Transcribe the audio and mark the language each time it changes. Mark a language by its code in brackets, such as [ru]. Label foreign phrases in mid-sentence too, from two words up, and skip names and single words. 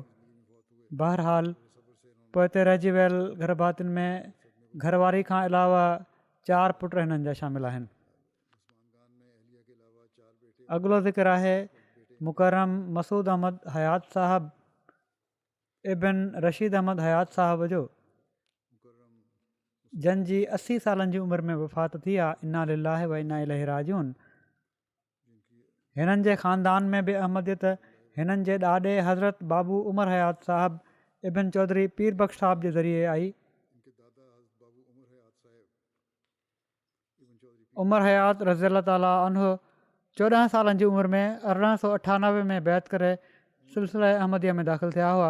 [sd] बहरहाल पोइ हिते रहिजी वियल घर भातियुनि में घरवारी खां अलावा 4 पुट हिननि जा शामिलु आहिनि। अॻिलो ज़िक्र आहे मुकरम मसूद अहमद हयात साहिबु इब्न रशीद अहमद हयात साहिब जो जंहिंजी 80 सालनि जी उमिरि में वफ़ात थी आहे। [ar] إنا لله وإنا إليه راجعون. [sd] हिननि जे ख़ानदान में बि अहमदियत हिननि जे ॾाॾे हज़रत बाबू उमर हयात साहिबु इब्न चौधरी पीर बख़्श साहिब जे ज़रिए आई। उमर हयात [ar] رضي الله تعالى عنه [sd] 14 सालनि जी उमिरि में 1898 में बैत करे सिलसिला अहमदिया में दाख़िल थिया हुआ।